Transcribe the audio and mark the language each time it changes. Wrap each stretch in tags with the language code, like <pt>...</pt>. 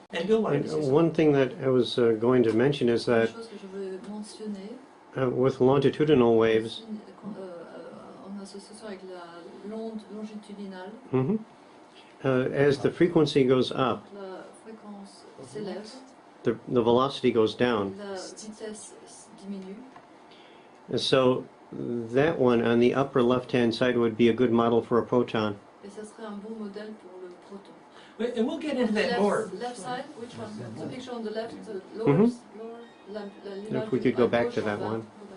<en>And Bill wanted to say something. One thing that I was going to mention is</en> <fr>Une</fr> <en>that</en> <fr>chose que je veux mentionner,</fr> <en>with longitudinal waves,</en> <fr>en association avec l'onde longitudinale,</fr> <en>as the frequency goes up,</en> <fr>la fréquence s'élève,</fr> <en>the velocity goes down.</en> <fr>la vitesse diminue.</fr> <en>And so that one on the upper left-hand side would be a good model for a proton.</en> <fr>Et ça serait un bon modèle pour le proton.</fr> <en>And we'll get into that more. Left side, which one? The picture on the left, lower, If we could go back to that one.</en>